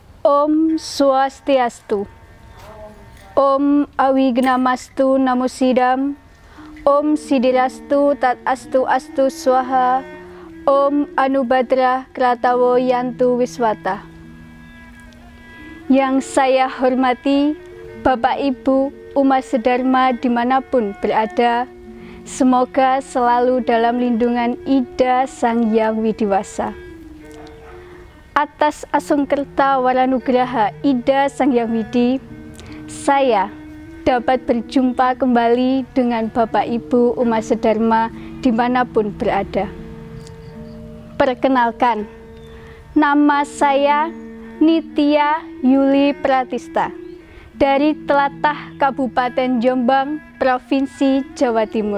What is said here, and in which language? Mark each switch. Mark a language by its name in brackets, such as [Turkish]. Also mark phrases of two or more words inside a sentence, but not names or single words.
[Sanskrit] Om Swastiastu. Om Awignamastu Namo Sidam. Om Sidirastu Tat Astu Astu Swaha. Om Anubhadra Kratawo Yantu Wiswata. [Indonesian] Yang saya hormati Bapak Ibu umat sedharma dimanapun berada, semoga selalu dalam lindungan Ida Sang Hyang Widiwasa. Atas Asungkerta Waranugraha Ida Sang Hyang Widi, saya dapat berjumpa kembali dengan Bapak Ibu umat sedharma dimanapun berada. Perkenalkan, nama saya Nitya Yuli Pratista dari Tlatah Kabupaten Jombang, Provinsi Jawa Timur.